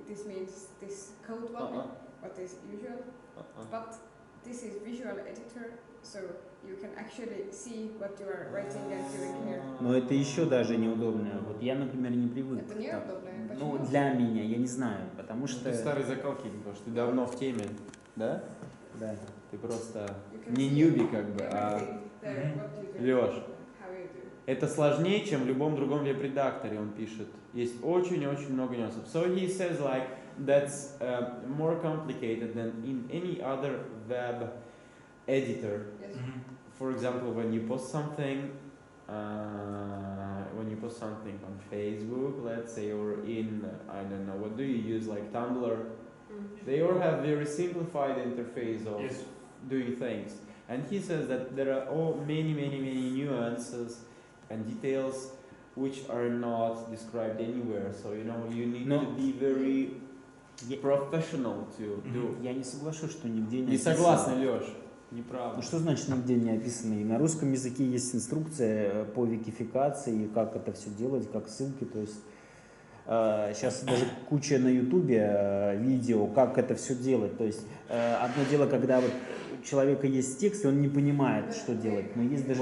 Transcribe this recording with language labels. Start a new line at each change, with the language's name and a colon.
English: This means this code one, what is usual. But this is visual editor, so you can actually see what you are writing and doing here.
Russian: Но это еще даже неудобно. Вот я, например, не привык. Это неудобно. Ну, для меня, я не знаю, потому что... Ты старый закалки, потому что ты давно в теме, да? Да. Ты просто не ньюби как бы, а... Лёш, это сложнее, чем в любом другом веб-редакторе, он пишет. Есть очень-очень много нюансов.
English: So he says like, that's more complicated than in any other web editor. Yes. For example, when you post something on Facebook, let's say, or in, I don't know, what do you use, like Tumblr? They all have very simplified interface of doing things. And he says that there are many nuances and details which are not described anywhere. So, you know, you need to be very professional to do.
Russian: Я не соглашусь, что нигде не Не согласен, Лёш. Неправда. Ну что значит нигде не описано? И на русском языке есть инструкция по викификации, и как это все делать, как ссылки. То есть сейчас даже куча на ютубе видео, как это все делать. То есть одно дело, когда вот у человека есть текст, и он не понимает, что делать. Но есть даже